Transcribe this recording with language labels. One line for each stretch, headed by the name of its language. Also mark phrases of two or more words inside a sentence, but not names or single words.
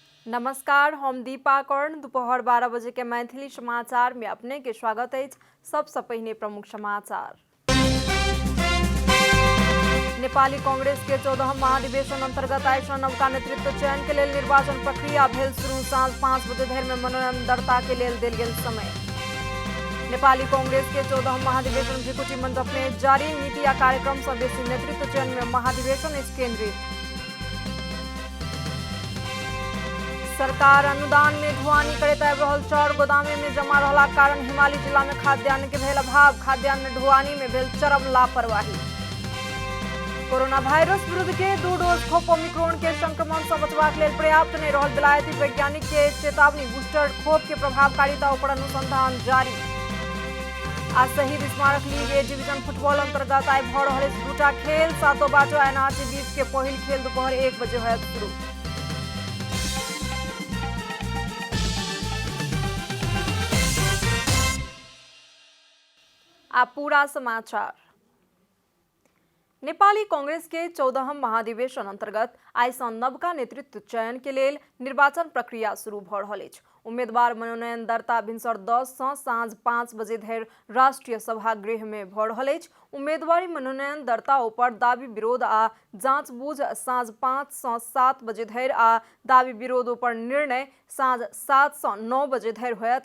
Maithili: नमस्कार, हम दीपा कर्ण। दोपहर 12 बजे के मैथिली समाचार में अपने के स्वागत है। सबसे पहले प्रमुख समाचार। नेपाली कांग्रेस के 14 महाधिवेशन अंतर्गत आइसा नवका नेतृत्व चयन के लिए निर्वाचन प्रक्रिया भेल शुरू। साँझ 5 बजे धरि में मनोनयन दर्ता के लिए देल गेल समय। नेपाली कांग्रेस के 14 महाधिवेशन भृकुटी मंडप में जारी। नीति या कार्यक्रम से बेसी नेतृत्व चयन में महाधिवेशन केंद्रित। सरकार अनुदान में ढुआनी करैत आबि रहल चाउर गोदामे में जमा रहला कारण हिमालय जिला में खाद्यान्न के भेल अभाव। खाद्यान्न ढुआनी में भेल चरम लापरवाही। कोरोना वायरस विरुद्ध के 2 डोज खोप ओमिक्रॉन के संक्रमण से बचबाक लेल पर्याप्त नहीं रहल। विलायती वैज्ञानिक के चेतावनी। बूस्टर खोप के प्रभावकारिता पर अनुसंधान जारी। आज शहीद स्मारक लीग ए डिवीजन फुटबॉल अंतर्गत आई भ रहल दूटा खेल। सातो बाटो एनआरसी बीच के पहिल खेल दोपहर 1 बजे होयत शुरू। आप पूरा समाचार। नेपाली कांग्रेस के 14 महाधिवेशन अंतर्गत आइसा नवका नेतृत्व चयन के लिए निर्वाचन प्रक्रिया शुरू भ रहल अछि। उम्मीदवार मनोनयन दर्ता भिनसर 10 से साँझ 5 बजे धरि राष्ट्रीय सभागृह में भ रहल अछि। उम्मीदवारी मनोनयन दर्ता ऊपर दावी विरोध आ जांच बूझ साँझ 5 से 7 बजे धरि आ दावी विरोध ऊपर निर्णय साँझ 7 से 9 बजे धरि होयत।